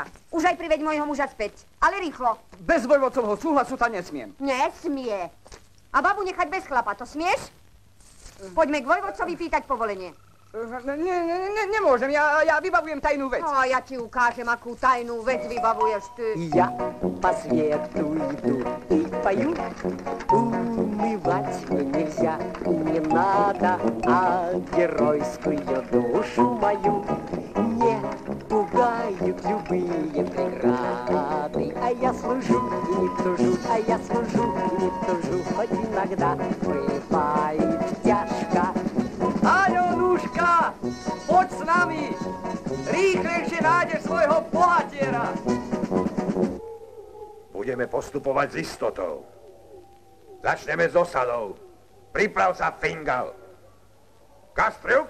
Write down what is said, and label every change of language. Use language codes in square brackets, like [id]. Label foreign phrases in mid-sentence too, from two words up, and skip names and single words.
[sk] Už aj priveď môjho muža späť, ale rýchlo. Bez vojvodcovho súhlasu ta nesmiem. Nesmie. A babu nechať bez chlapa, to smieš? Poďme k vojvodcovi pýtať povolenie. Nemôžem, ja vybavujem tajnú vec. No, ja ti ukážem, akú tajnú vec vybavuješ ty. [ru] Я по свету иду и пою, умывать нельзя, не надо, а геройскую душу мою не пугают любые преграды. А я служу и не тужу, а я служу и не тужу, хоть иногда бывает тяжко. [sk] Aľonúška, poď s nami! Rýchlejšie nájdeš svojho bohatiera! Budeme postupovať s istotou. Začneme s osadou. Priprav sa, Fingal. Kastriuk?